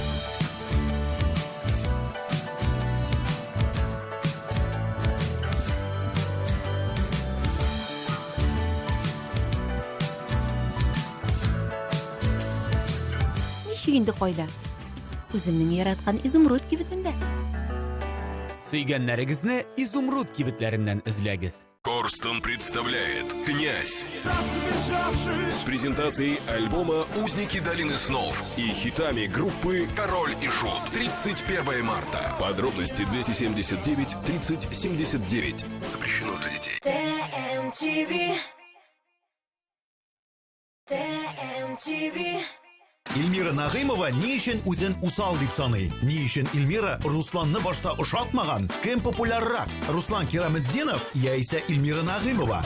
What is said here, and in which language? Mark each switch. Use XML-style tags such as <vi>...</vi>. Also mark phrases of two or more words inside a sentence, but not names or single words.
<tt>Инде кайда? Үземнең яраткан изумруд кибетендә. Сөйгәннәрегезне изумруд кибетләреннән эзләгез.</tt> <ru>Корстон представляет «Князь» с презентацией альбома «Узники долины снов» и хитами группы «Король и Шут». 31 марта. Подробности 279 30 79. Запрещено для детей. TMTV.</ru> <tt>Илмира Нагымова ни өчен үзен усал дип саный? Ни өчен Илмира Русланны башта ошатмаган? Кем популяррак? Руслан Кираметдинов яисә Илмира Нагымова?</tt>